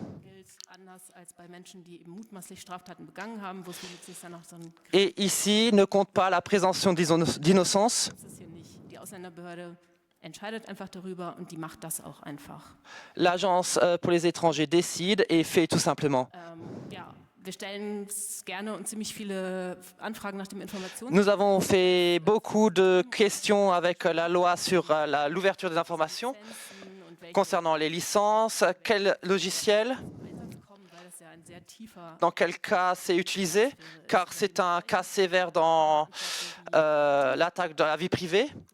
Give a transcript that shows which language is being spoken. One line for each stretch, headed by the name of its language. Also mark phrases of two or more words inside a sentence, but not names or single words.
French: Et ici, ne compte pas la présomption d'innocence. L'agence pour les étrangers décide et fait tout simplement.
German: wir stellen gerne und ziemlich viele Anfragen nach dem Informations.
French: Nous avons fait beaucoup de questions avec la loi sur l'ouverture des informations concernant les licences, quel logiciel, dans quel cas c'est utilisé, car c'est un cas sévère dans l'attaque de la vie privée.